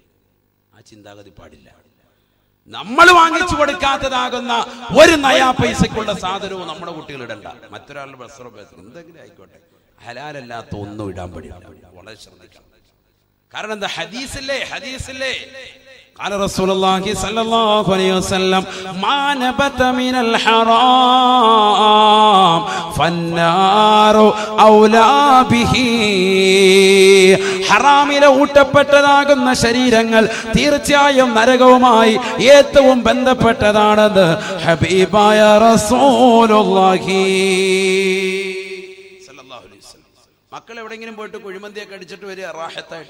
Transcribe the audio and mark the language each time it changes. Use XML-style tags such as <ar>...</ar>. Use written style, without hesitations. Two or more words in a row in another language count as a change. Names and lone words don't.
<ml>ആ ചിന്താഗതി പാടില്ല. നമ്മൾ വാങ്ങിച്ചു കൊടുക്കാത്തതാകുന്ന ഒരു നയാ പൈസക്കുള്ള സാധനവും നമ്മുടെ കുട്ടികൾ ഇടണ്ട. മറ്റൊരാളുടെ വസ്ത്രം എന്തെങ്കിലും ആയിക്കോട്ടെ, ഹലാലല്ലാത്ത ഒന്നും ഇടാൻ പാടില്ല. വളരെ ശ്രദ്ധിക്കണം. കാരണം എന്താ?</ml> <ar>ഹദീസില്ലേ قال رسول الله صلى الله عليه وسلم ما نبت من الحرام فالنار أولى به.</ar> <ml>ഹറാമിലെ ഊട്ടപ്പെട്ടതാകുന്ന ശരീരങ്ങൾ തീർച്ചയായും നരകവുമായി ഏറ്റവും ബന്ധപ്പെട്ടതാണെന്ന് ഹബീബായ</ml> <ar>رسول الله صلى الله عليه وسلم.</ar> <ml>മക്കൾ എവിടെയെങ്കിലും പോയിട്ട് കുഴിമന്തിയൊക്കെ അടിച്ചിട്ട് വരിക റാഹത്തായിട്ട്.</ml>